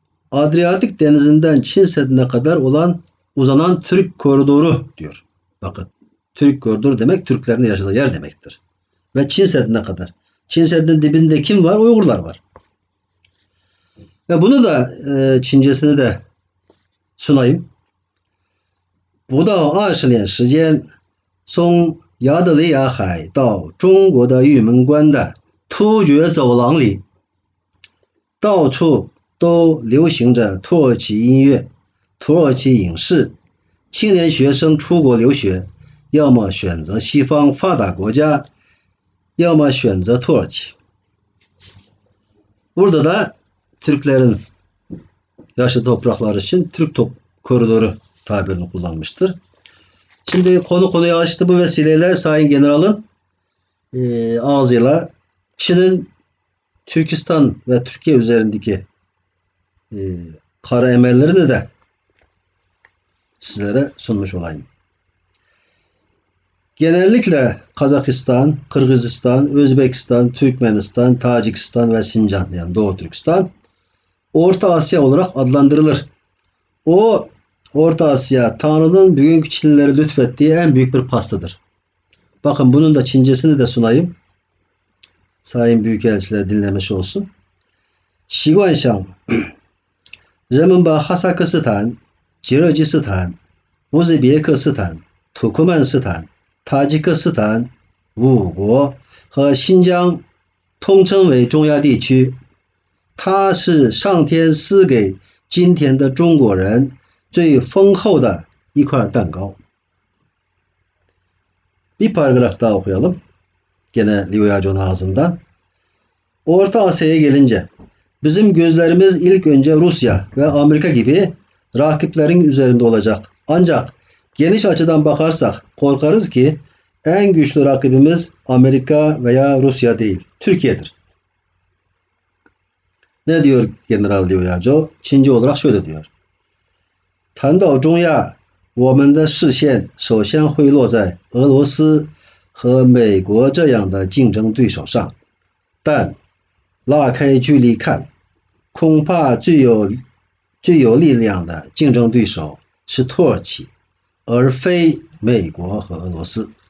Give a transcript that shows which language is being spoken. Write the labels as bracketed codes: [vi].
[tr] Adriyatik Denizi'nden Çin Seddi'ne kadar uzanan Türk koridoru diyor. Bakın, Türk koridoru demek Türklerin yaşadığı yer demektir. Ve Çin Seddi'ne kadar. Çin Seddi'nin dibinde kim var? Uygurlar var. Ve bunu da Çincesini de sunayım. Bu da [zh] 20年时间，从亚得里亚海到中国的玉门关的突厥走廊里，到处都流行着土耳其音乐、土耳其影视。青年学生出国留学，要么选择西方发达国家，要么选择土耳其。 [tr] Burada da Türklerin yaşlı topraklar için Türk koridoru tabirini kullanmıştır. Şimdi konuyu açtı, bu vesileyle Sayın General'ın ağzıyla Çin'in Türkistan ve Türkiye üzerindeki kara emellerini de sizlere sunmuş olayım. Genellikle Kazakistan, Kırgızistan, Özbekistan, Türkmenistan, Tacikistan ve Sincan, yani Doğu Türkistan Orta Asya olarak adlandırılır. O Orta Asya, Tanrı'nın bugünkü Çinlilere lütfettiği en büyük bir pastadır. Bakın, bunun da Çincesini de sunayım. Sayın Büyükelçiler dinlemiş olsun. [zh] 习惯上，人们把哈萨克斯坦、吉尔吉斯坦、乌兹别克斯坦、土库曼斯坦、塔吉克斯坦五国和新疆统称为中亚地区。它是上天赐给今天的中国人最丰厚的一块蛋糕. [tr] Bir paragraf daha okuyalım. Gene Liu Yachou'nun ağzından. Orta Asya'ya gelince bizim gözlerimiz ilk önce Rusya ve Amerika gibi rakiplerin üzerinde olacak. Ancak geniş açıdan bakarsak korkarız ki en güçlü rakibimiz Amerika veya Rusya değil, Türkiye'dir. Ne diyor General Liu Yachou? Çince olarak şöyle diyor. [zh] 谈到中亚，我们的视线首先会落在俄罗斯和美国这样的竞争对手上，但拉开距离看，恐怕最有力量的竞争对手是土耳其，而非美国和俄罗斯。